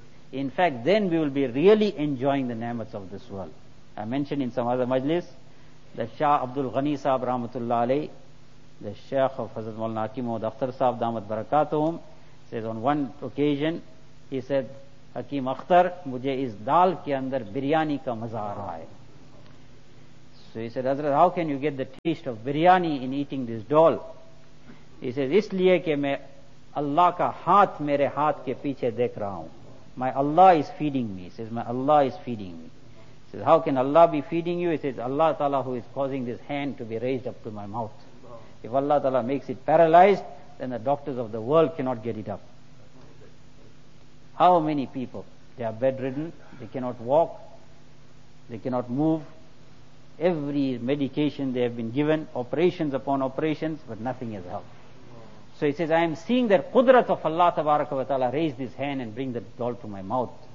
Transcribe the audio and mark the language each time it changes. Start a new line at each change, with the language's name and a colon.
English: In fact, then we will be really enjoying the ni'mats of this world. I mentioned in some other majlis that Shah Abdul Ghani Sahib Rahmatullah Alayh, the Shaykh of Hazrat Maulana Hakim Mohd Akhtar Sahib Damat Barakatuhum, says on one occasion, he said,
Urdu: حکیم اختر مجھے اس دال کے اندر بریانی کا مزہ آ رہا ہے.
English: So he said حضرت how can you get the taste of biryani in eating this dal. He said
Urdu: اس لیے کہ میں اللہ کا ہاتھ میرے ہاتھ کے پیچھے دیکھ رہا ہوں.
English: My Allah is feeding me. Says my Allah is feeding me. Says how can Allah be feeding you. Says Allah تعالیٰ who is causing this hand to be raised up to my mouth. If Allah تعالیٰ makes it paralysed then the doctors of the world can not get it up. How many people, they are bedridden, they cannot walk, they cannot move, every medication they have been given, operations upon operations, but nothing has helped. So he says, I am seeing that Qudrat of Allah tabaraka wa ta'ala raise this hand and bring the doll to my mouth.